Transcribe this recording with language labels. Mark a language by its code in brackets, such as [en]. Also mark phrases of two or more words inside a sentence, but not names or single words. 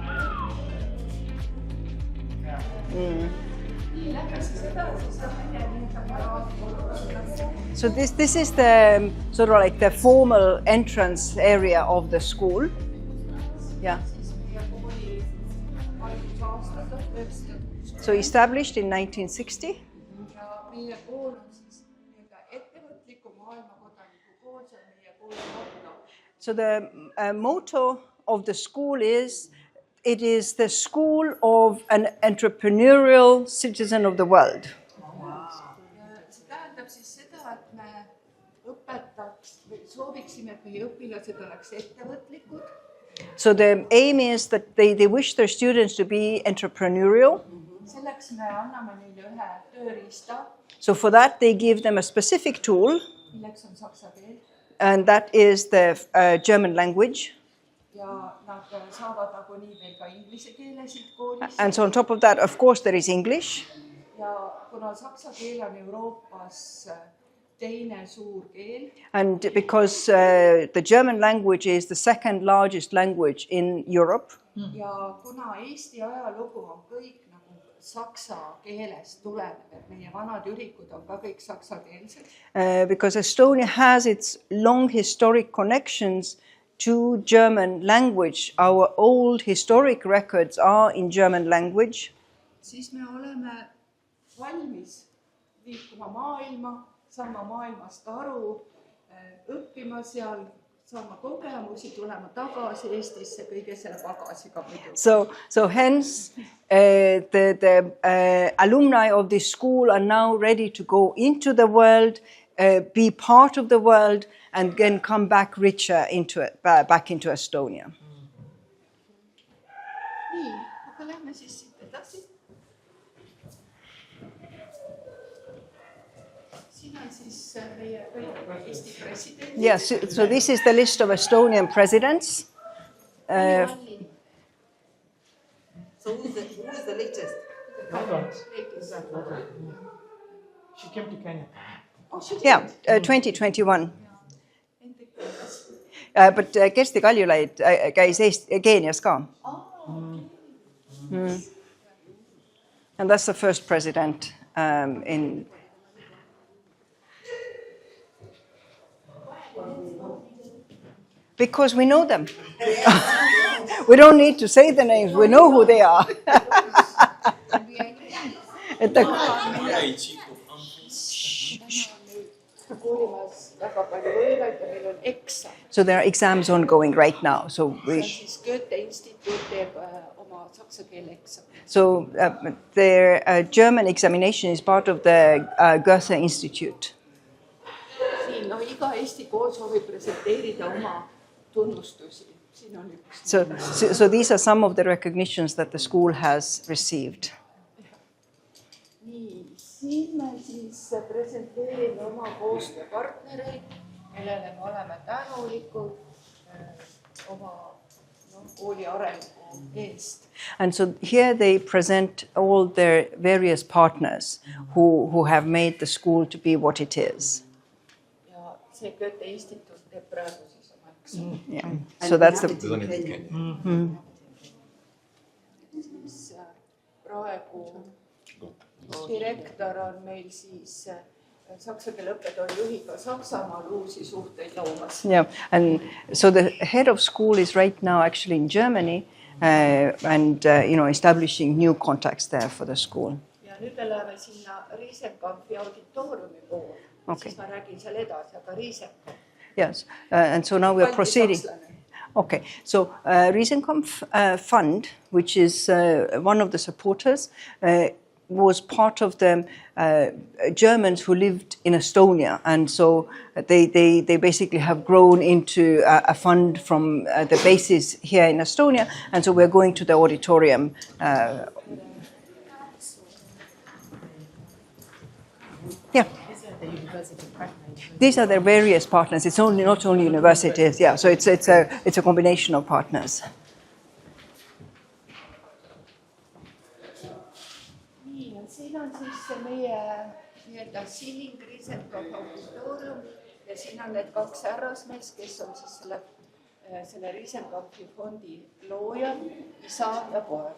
[en] So this is the sort of like the formal entrance area of the school. Yeah. So established in 1960. [et] meie kool on siis nii-öelda ettevõtliku maailmakodaniku kool, see on meie kooli motto. [en] So the motto of the school is, it is the school of an entrepreneurial citizen of the world. [et] See tähendab siis seda, et me õpetaks või sooviksime, et meie õpilased oleks ettevõtlikud. [en] So the aim is that they wish their students to be entrepreneurial. [et] Selleks me anname neile ühe tööriista, [en] So for that they give them a specific tool, [et] milleks on saksa keel. [en] and that is the German language. [et] Ja nad saavad nagunii veel ka inglise keele siit koolist. [en] And so on top of that, of course, there is English. [et] Ja kuna saksa keel on Euroopas teine suur keel, [en] And because the German language is the second largest language in Europe, [et] ja kuna Eesti ajalugu on kõik nagu saksa keelest tulenev, et meie vanad ürikud on ka kõik saksakeelsed, [en] because Estonia has its long historic connections to German language. Our old historic records are in German language. [et] siis me oleme valmis liikuma maailma, saama maailmast aru, õppima seal, saama kogemusi, tulema tagasi Eestisse kõige selle pagasiga muidugi. [en] So hence the alumni of this school are now ready to go into the world, be part of the world, and then come back richer into it, back into Estonia. [et] Nii, aga lähme siis siit edasi. Siin on siis meie kõik Eesti president. [en] Yes, so this is the list of Estonian presidents. So who's the latest? She came to Kenya. Yeah, 2021. [et] But Kersti Kaljulaid käis Keenias ka. [en] And that's the first president in... Because we know them. We don't need to say the names, we know who they are. [et] Väga palju võõraid ja meil on eksam. [en] So there are exams ongoing right now. So [et] Siis Goethe instituut teeb oma saksa keele eksam. [en] So their German examination is part of the Goethe Institute. [et] Siin iga Eesti kool soovib presenteerida oma tunnustusi. Siin on üks. [en] So these are some of the recognitions that the school has received. [et] Nii, siin me siis presenteerime oma koostööpartnereid, kellele me oleme tänulikud oma kooli arengu eest. [en] And so here they present all their various partners who have made the school to be what it is. [et] Ja see Goethe instituut teeb praegu siis oma eksam. [en] Yeah. So that's the... [et] Siis praegu direktor on meil siis saksa keele õppetooli juhiga Saksamaal uusi suhteid loomas. [en] Yeah, and so the head of school is right now actually in Germany and establishing new contacts there for the school. [et] Ja nüüd me läheme sinna Riesenkampi auditooriumi poole. [en] Okay. [et] Siis ma räägin seal edasi, aga Riesenkamp. [en] Yes, and so now we are proceeding. Okay, so Riesenkampf Fund, which is one of the supporters, was part of the Germans who lived in Estonia, and so they basically have grown into a fund from the basis here in Estonia, and so we're going to the auditorium. Yeah. the university partners? These are their various partners. It's not only universities. Yeah, so it's a combination of partners. [et] nii, ja siin on siis see meie nii-öelda Silling Riisenko auditoorium ja siin on need kaks härrasmeest, kes on siis selle Riesenkampi fondi loojad, isa ja poeg.